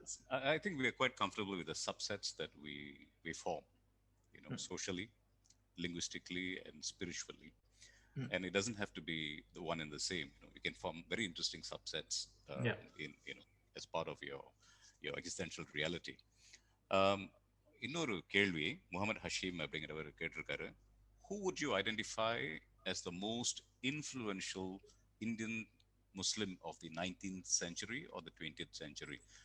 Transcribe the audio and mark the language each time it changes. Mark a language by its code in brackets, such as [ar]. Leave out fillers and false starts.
[en] I think we are quite comfortable with the subsets that we form, socially, linguistically, and spiritually. And it doesn't have to be the one and the same. You can form very interesting subsets in as part of your existential reality. [ta] இன்னொரு கேள்வி முகமது ஹஷீம் அப்படிங்கிறவர் கேட்டிருக்காரு. [en] Who would you identify as the most influential Indian Muslim of the 19th century or the 20th century?